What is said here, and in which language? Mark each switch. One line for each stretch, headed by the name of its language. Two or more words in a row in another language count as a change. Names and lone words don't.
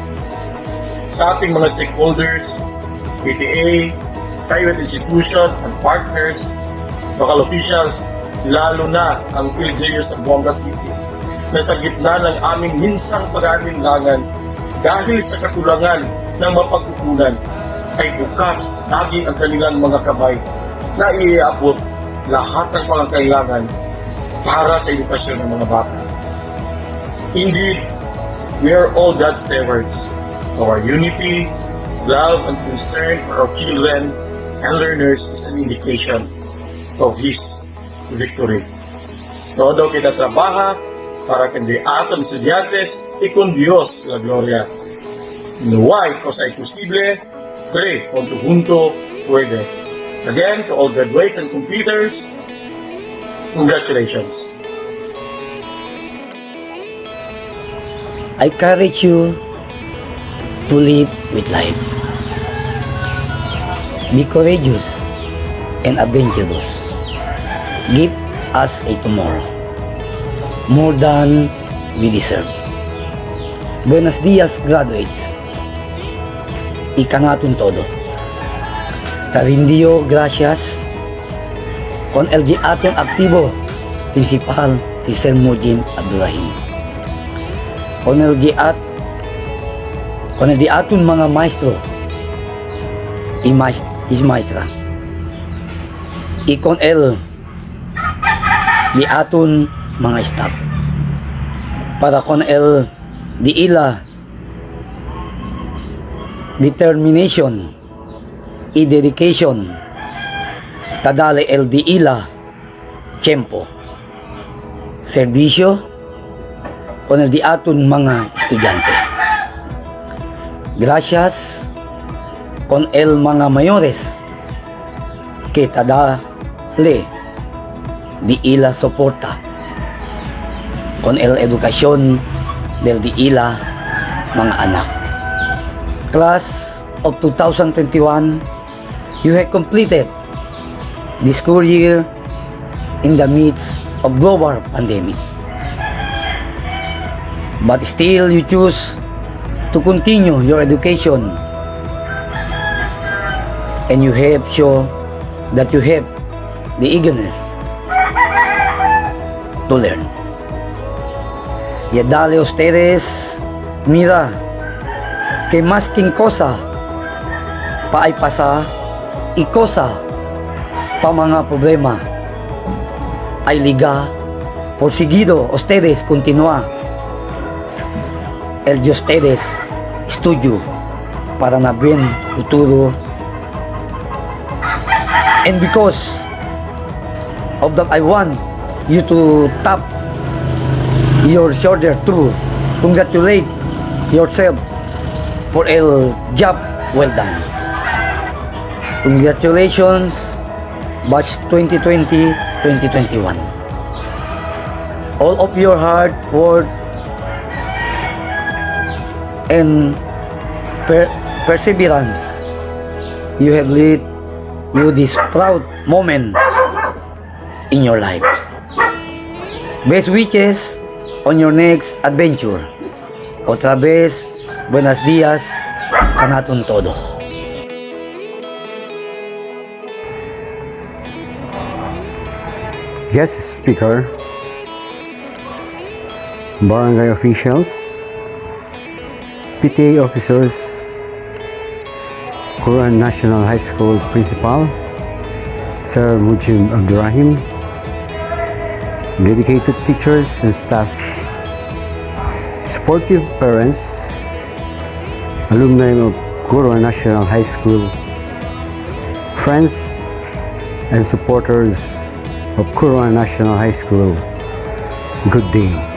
Filipino: Sa ating mga stakeholders, PTA,
English: private institution, and partners, local officials,
Filipino: lalo na ang LGU sa Zamboanga City, na sa gitna ng aming minsang pag-aalinlangan dahil sa kakulangan ng mapagkukunan, ay bukas lagi ang kanilang mga kamay na iabot lahat ng pangangailangan para sa edukasyon ng mga bata.
English: Indeed, we are all God's stewards. Our unity, love, and concern for our children and learners is an indication of His victory.
Chavacano: Todo kita trabaja para que de aton estudiantes y con Dios la gloria. No hay cosa imposible, cree junto puede.
English: Again, to all graduates and completers, congratulations. I encourage you to live with life. Be courageous and adventurous. Give us a tomorrow, more than we deserve.
Chavacano: Buenos dias, graduates. Ika nga atong todo. Karindio, gracias. Con el di atong aktibo, principal si Sir Mujin Abdurrahim. Con el di aton mga maestro y maestra. Y con el di aton mga staff. Para con el di ila determination y dedication, kadale el di ila tiempo, serbisyo con el di aton mga estudyante. Gracias con el mga mayores que dale di ila soporta con el educación del di ila mga anak.
English: Class of 2021, you have completed the school year in the midst of global pandemic. But still you choose to continue your education, and you have shown that you have the eagerness to learn.
Chavacano: Y dale ustedes, mira, que más que cosa pa ay pasa y cosa pa mga problema ay liga por seguido ustedes continúa el de ustedes estudio para na buen futuro.
English: And because of that, I want you to tap your shoulder to congratulate yourself for a job well done. Congratulations, batch 2020-2021. All of your hard work and perseverance, you have led you this proud moment in your life. Best wishes on your next adventure.
Chavacano: Otra vez, buenos días, kanaton todo.
English: Guest speaker, barangay officials, PTA officers, Curuan National High School Principal, Sir Mujim Abdurrahim, dedicated teachers and staff, supportive parents, alumni of Curuan National High School, friends and supporters of Curuan National High School, good day.